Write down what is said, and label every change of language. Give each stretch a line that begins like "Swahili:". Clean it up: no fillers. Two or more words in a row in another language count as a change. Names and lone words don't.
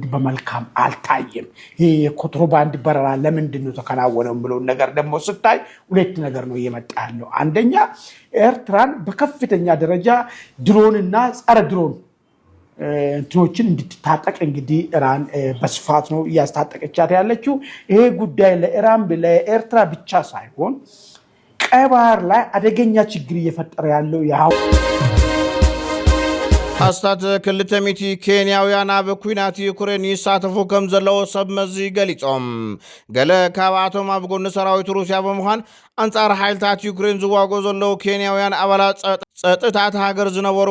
Amharic: በመልካም አልታየም። ይሄ የኮንትሮባንድ በረራ ለምንድን ነው ተከናወነው ብለው ነገር ደግሞ ስታይ ሁለት ነገር ነው እየመጣ ያለው። አንደኛ ኤርትራን በከፍተኛ ደረጃ ድሮንና ጸረ ድሮን እንትኖችን እንድትታጠቅ እንግዲህ ኢራን በስፋት ነው እያስታጠቀቻት ያለችው። ይሄ ጉዳይ ለኤርትራ ብቻ ሳይሆን ቀይ ባህር ላይ አደገኛ ችግር እየፈጠረ ያለው ያው
Tigrinya: ኣስታት ክልተ ሚቲ ኬንያውያን ኣብ ኩናት ዩክሬን ይሳተፉ ከም ዘለዎ ሰብ መዚ ገሊፆም ገለ ካብኣቶም ኣብ ጎኒ ሰራዊት ሩስያ ብምዃን ኣንጻር ሓይልታት ዩክሬን ዝዋግኡ ዘለዉ ኬንያውያን ኣባላት ፀጥታት ሃገር ዝነበሩ